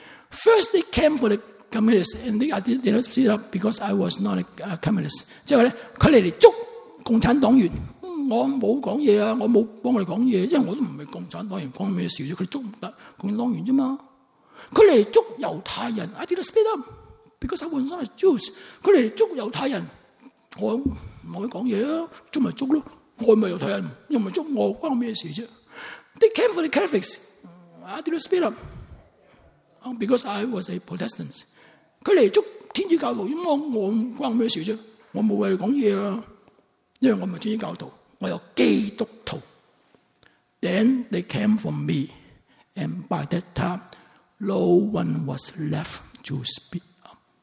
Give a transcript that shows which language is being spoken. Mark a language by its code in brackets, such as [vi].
[en] First it came for the communists, and they did not see up because I was not a communist。 [yue] 即系咧，佢嚟捉共产党员。我冇讲嘢啊！我冇帮佢讲嘢，因为我都唔系共产党员，讲咩事啫？佢捉唔得共产党员啫嘛。佢嚟捉犹太人 [en] ，I did not speak up because I was not a Jew。 [yue] 佢嚟捉犹太人，我唔可以讲嘢啊！捉咪捉咯，我唔系犹太人，又唔系捉我，关我咩事啫 ？ [en] They came for the Catholics。 I did not speak up because I was a Protestant。 [yue] 佢嚟捉天主教徒，咁我关我咩事啫？我冇为佢讲嘢啊！因为我不是天主教徒，我有基督徒。 [en] Then they came for me, and by that time, no one was left to speak up。